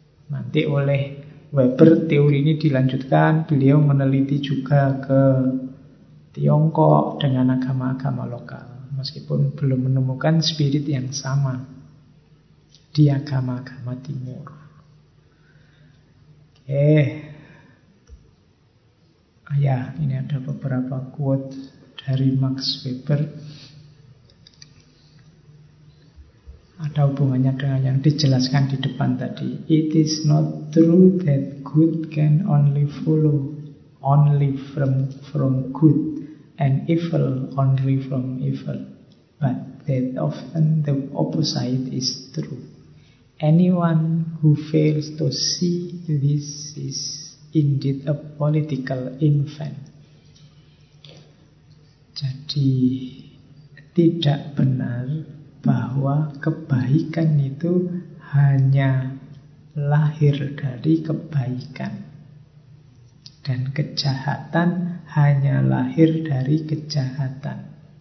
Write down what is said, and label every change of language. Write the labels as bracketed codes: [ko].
[id] Nanti oleh Weber teori ini dilanjutkan, beliau meneliti juga ke Tiongkok dengan agama-agama lokal, meskipun belum menemukan spirit yang sama di agama-agama timur. Oke. Ya, ini ada beberapa quote dari Max Weber. Ada hubungannya dengan yang dijelaskan di depan tadi. [en] It is not true that good can only follow only from good and evil only from evil, but that often the opposite is true. Anyone who fails to see this is indeed a political infant. [id] Jadi tidak benar bahwa kebaikan itu hanya lahir dari kebaikan, dan kejahatan hanya lahir dari kejahatan.